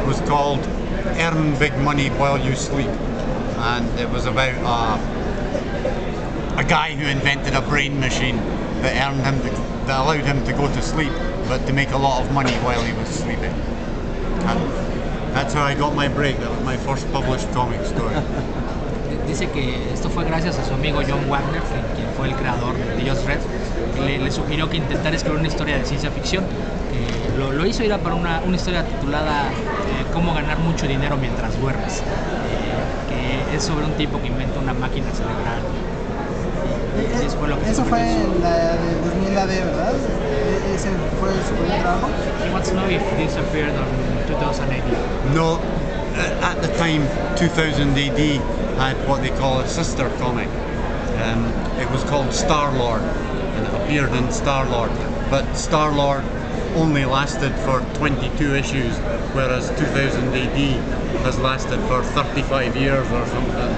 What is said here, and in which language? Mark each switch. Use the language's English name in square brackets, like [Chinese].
[English] It was called Earn Big Money While You Sleep, and it was about a guy who invented a brain machine that that allowed him to go to sleep, but to make a lot of money while he was sleeping. And that's how I got my break. That was my first published comic story. [Spanish] Dice que esto fue gracias a su amigo John Wagner, quien fue el creador de Judge Dredd. Le sugirió que intentara escribir una historia de ciencia ficción. Lo hizo, era para una historia titulada Cómo ganar mucho dinero mientras duermes, que es sobre un tipo que inventa una máquina cerebral. Y eso fue lo que Eso fue en la de 2000 AD, ¿verdad? ¿Ese fue su primer trabajo? [English] He wants to know if this appeared on 2000 AD. No, at the time, 2000 AD had what they call a sister comic. It was called Star-Lord, and it appeared in Star-Lord. But Star-Lord only lasted for 22 issues, whereas 2000 AD has lasted for 35 years or something.